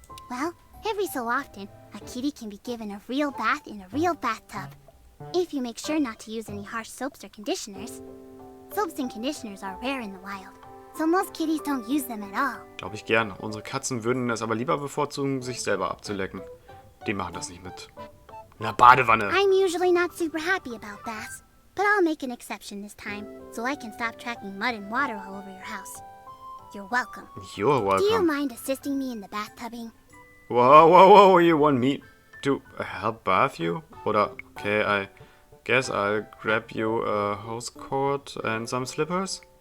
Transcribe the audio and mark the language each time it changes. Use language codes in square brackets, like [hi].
[en] Well, every so often, a kitty can be given a real bath in a real bathtub. If you make sure not to use any harsh soaps or conditioners. Soaps and conditioners are rare in the wild, so most kitties don't use them at all. [de] Glaube ich gern. Unsere Katzen würden es aber lieber bevorzugen, sich selber abzulecken. Die machen das nicht mit einer Badewanne. [en] I'm usually not super happy about baths, but I'll make an exception this time, so I can stop tracking mud and water all over your house. You're welcome. You're Do you welcome. mind assisting me in the bathtubing? Whoa, you want me to help bath you? Oder, okay, I guess I'll grab you a hose cord and some slippers?